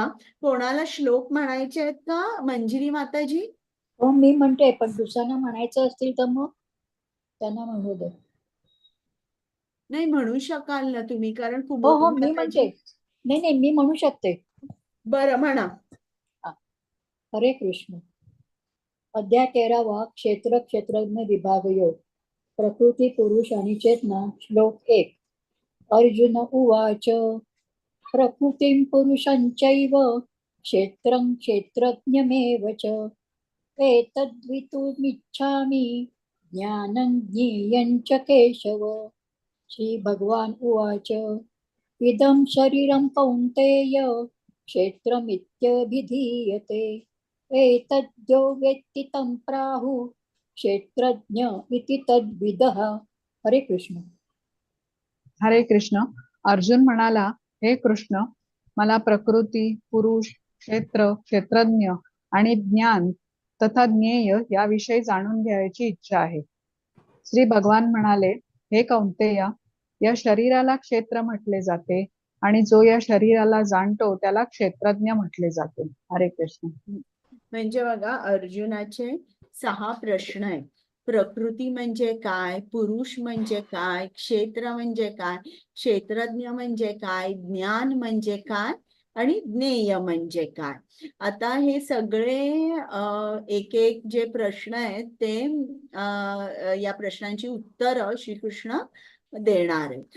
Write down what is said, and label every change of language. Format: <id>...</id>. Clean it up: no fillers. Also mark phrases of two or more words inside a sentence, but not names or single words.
<mr>कोणाला श्लोक म्हणायचे आहेत का मंजिरी माताजी? हो मी म्हणते, पण दुसऱ्यांना म्हणायचं असतील तर मग त्यांना म्हणू दे. नाही म्हणू शकाल ना तुम्ही, कारण हो हो कुबोधी मी माताजी. म्हणते. नाही नाही मी म्हणू शकते. बरं म्हणा. हरे कृष्ण. अध्याय 13 क्षेत्र क्षेत्रज्ञ विभाग योग. प्रकृती पुरुष आणि चेतना. श्लोक 1.</mr> <sa>अर्जुन उवाच. प्रकृतिं पुरुषञ्चैव क्षेत्रं क्षेत्रज्ञमेव च एतद्वितुमिच्छामि ज्ञानं ज्ञेयं च केशव. श्री भगवान उवाच. इदं शरीरं कौन्तेय क्षेत्रमित्यभिधीयते एतद्यो वेत्ति तं प्राहुः क्षेत्रज्ञ इति तद्विदः.</sa> <mr>हरे कृष्ण. हरे कृष्ण. अर्जुन म्हणाला, हे कृष्ण, मला प्रकृती, पुरुष, क्षेत्र, क्षेत्रज्ञ आणि ज्ञान तथा ज्ञेय याविषयी जाणून घ्यायची इच्छा आहे. श्री भगवान म्हणाले, हे कौंतेया, या शरीराला क्षेत्र म्हटले जाते आणि जो या शरीराला जाणतो त्याला क्षेत्रज्ञ म्हटले जाते. हरे कृष्ण. म्हणजे बघा, अर्जुनाचे 6 प्रश्न आहेत. प्रकृती म्हणजे काय, पुरुष म्हणजे काय, क्षेत्र म्हणजे काय, क्षेत्रज्ञ म्हणजे काय, ज्ञान म्हणजे काय आणि ज्ञेय म्हणजे काय. आता हे सगळे एक एक जे प्रश्न आहेत ते या प्रश्नांची उत्तरं श्रीकृष्ण देणार आहेत.</mr>